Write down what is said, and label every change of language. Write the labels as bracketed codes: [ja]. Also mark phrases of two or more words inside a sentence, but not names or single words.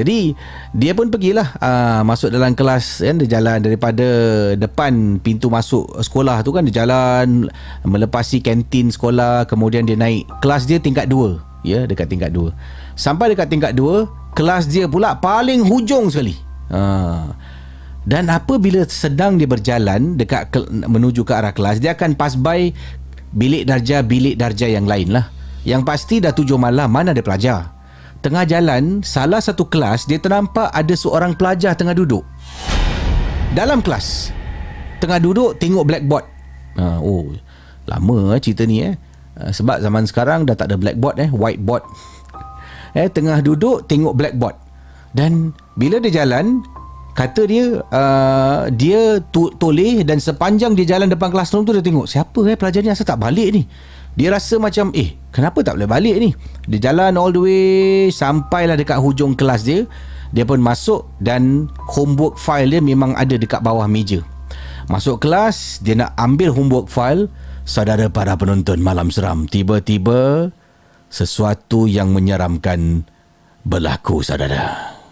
[ms] Jadi dia pun pergilah masuk dalam kelas dia jalan daripada depan pintu masuk sekolah tu kan, dia jalan melepasi kantin sekolah, kemudian dia naik kelas dia tingkat 2 dekat tingkat 2. Sampai dekat tingkat 2, kelas dia pula paling hujung sekali. Dan apabila sedang dia berjalan menuju ke arah kelas, dia akan [en] pass by [ms] bilik darjah yang lain lah. Yang pasti dah 7 malam, mana ada pelajar. Tengah jalan, salah satu kelas, dia ternampak ada seorang pelajar tengah duduk dalam kelas. Tengah duduk tengok blackboard. Lama cerita ni sebab zaman sekarang dah tak ada [en] blackboard whiteboard. [ms] Tengah duduk tengok blackboard. Dan bila dia jalan, kata dia dia toleh dan sepanjang dia jalan depan classroom tu dia tengok siapa pelajar ni asal tak balik ni. Dia rasa macam kenapa tak boleh balik ni. Dia jalan [en] all the way [ms] sampailah dekat hujung kelas dia. Dia pun masuk dan [en] homework file [ms] dia memang ada dekat bawah meja. Masuk kelas, dia nak ambil [en] homework file. [ms] Saudara para penonton Malam Seram, tiba-tiba sesuatu yang menyeramkan berlaku, saudara.